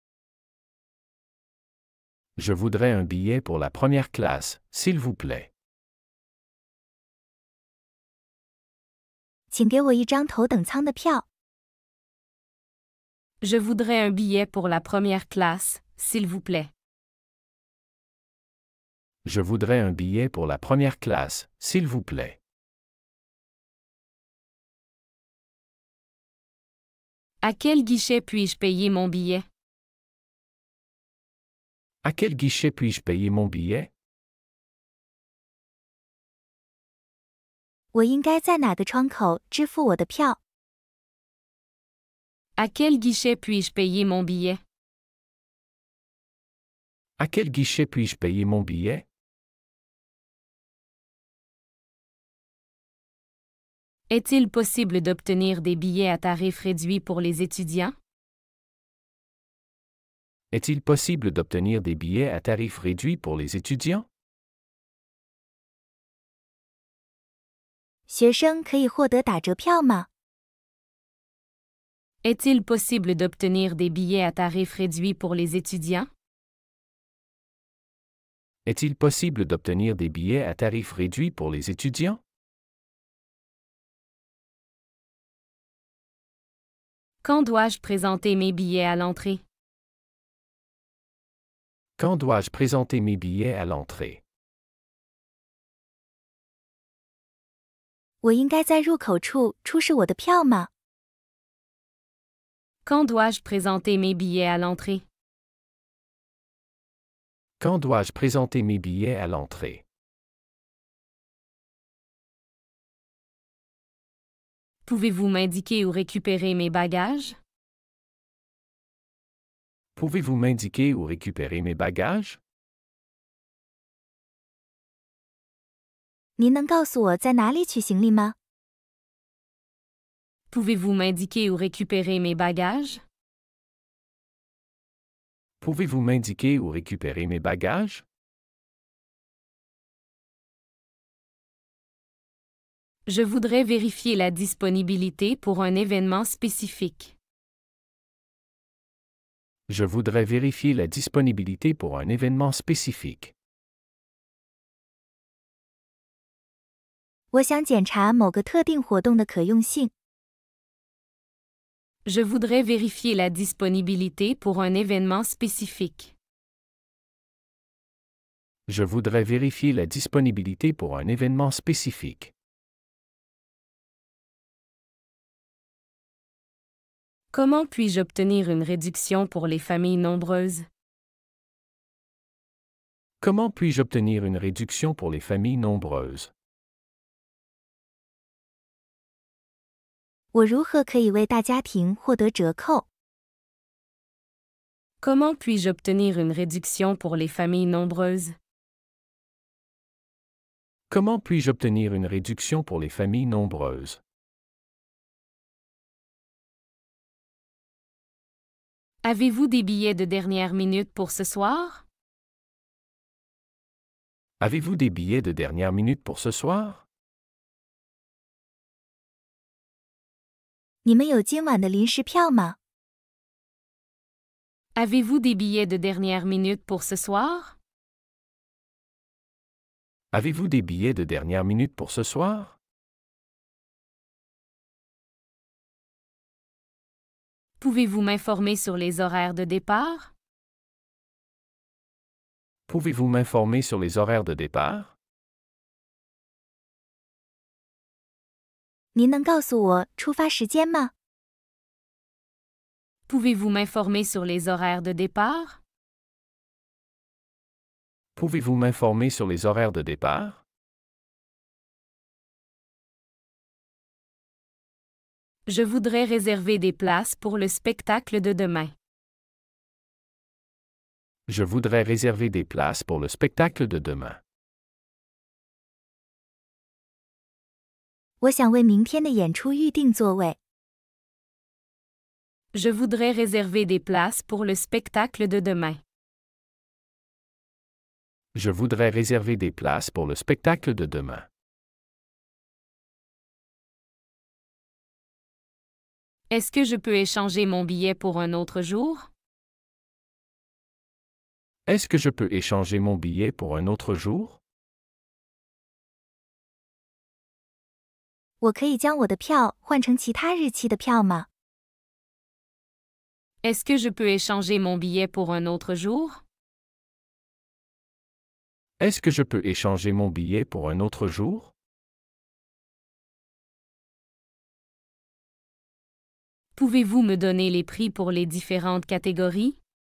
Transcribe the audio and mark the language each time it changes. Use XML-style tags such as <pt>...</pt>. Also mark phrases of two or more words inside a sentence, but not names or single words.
<fr>Je voudrais un billet pour la première classe, s'il vous plaît.</fr> <zh>请给我一张头等舱的票。</zh> <fr>Je voudrais un billet pour la première classe, s'il vous plaît. Je voudrais un billet pour la première classe, s'il vous plaît. À quel guichet puis-je payer mon billet? À quel guichet puis-je payer mon billet?</fr> <zh>我应该在哪个窗口支付我的票？</zh> <fr>À quel guichet puis-je payer mon billet? À quel guichet puis-je payer mon billet? Est-il possible d'obtenir des billets à tarif réduit pour les étudiants? Est-il possible d'obtenir des billets à tarif réduit pour les étudiants?</fr> <zh>学生可以获得打折票吗？</zh> <fr>Est-il possible d'obtenir des billets à tarif réduit pour les étudiants? Est-il possible d'obtenir des billets à tarif réduit pour les étudiants? Quand dois-je présenter mes billets à l'entrée? Quand dois-je présenter mes billets à l'entrée?</fr> <zh>我应该在入口处出示我的票吗？</zh> <fr>Quand dois-je présenter mes billets à l'entrée? Quand dois-je présenter mes billets à l'entrée? Pouvez-vous m'indiquer où récupérer mes bagages? Pouvez-vous m'indiquer où récupérer mes bagages?</fr> <zh>您能告诉我在哪里取行李吗？</zh> <fr>Pouvez-vous m'indiquer où récupérer mes bagages? Pouvez-vous m'indiquer où récupérer mes bagages? Je voudrais vérifier la disponibilité pour un événement spécifique. Je voudrais vérifier la disponibilité pour un événement spécifique.</fr> <zh>我想检查某个特定活动的可用性。</zh> <fr>Je voudrais vérifier la disponibilité pour un événement spécifique. Je voudrais vérifier la disponibilité pour un événement spécifique. Comment puis-je obtenir une réduction pour les familles nombreuses? Comment puis-je obtenir une réduction pour les familles nombreuses?</fr> <zh>我如何可以为大家庭获得折扣？</zh> <fr>Comment puis-je obtenir une réduction pour les familles nombreuses? Comment puis-je obtenir une réduction pour les familles nombreuses? Avez-vous des billets de dernière minute pour ce soir? Avez-vous des billets de dernière minute pour ce soir?</fr> <zh>你们有今晚的临时票吗？</zh> <fr>Avez-vous des billets de dernière minute pour ce soir? Avez-vous des billets de dernière minute pour ce soir? Pouvez-vous m'informer sur les horaires de départ? Pouvez-vous m'informer sur les horaires de départ?</fr> <zh>您能告诉我出发时间吗？</zh> <fr>Pouvez-vous m'informer sur les horaires de départ? Pouvez-vous m'informer sur les horaires de départ? Je voudrais réserver des places pour le spectacle de demain. Je voudrais réserver des places pour le spectacle de demain.</fr> <zh>我想为明天的演出预定座位。</zh> <fr>Je voudrais réserver des places pour le spectacle de demain. Je voudrais réserver des places pour le spectacle de demain. Est-ce que je peux échanger mon billet pour un autre jour? Est-ce que je peux échanger mon billet pour un autre jour?</fr> <zh>我可以将我的票换成其他日期的票吗？</zh> <fr>Est-ce que je peux échanger mon billet pour un autre jour? Est-ce que je peux échanger mon billet pour un autre jour? Pouvez-vous me donner les prix pour les différentes catégories?</fr>